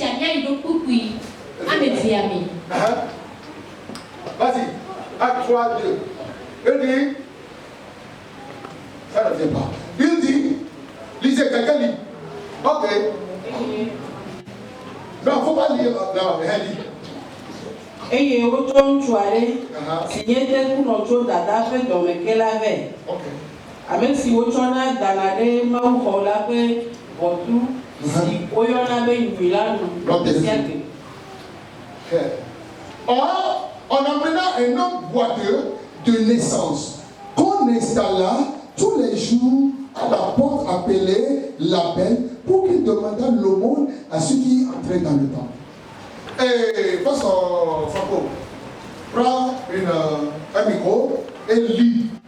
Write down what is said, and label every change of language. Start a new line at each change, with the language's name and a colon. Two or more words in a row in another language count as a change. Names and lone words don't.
French: Vas-y. Acte 3, 2. Il dit, ça ne vient pas. Il dit, lisez, quelqu'un lit. Ok. Non, il ne faut pas lire. Non, rien dit.
Ewe: Eye wotsɔ ŋutsu aɖe si nye tekunɔtso dada ƒe dɔme ke la vɛ. Ame si wotsɔna dana ɖe mawuxɔ la ƒe ʋɔtru si woyɔna be nyui la nu sia ke.
French: Or, on amena un homme boiteux de naissance qu'on installa tous les jours à la porte appelée la Belle pour qu'il demandât l'aumône à ceux qui entraient dans le temple. Et Pasteur Franco, prends un micro et lis.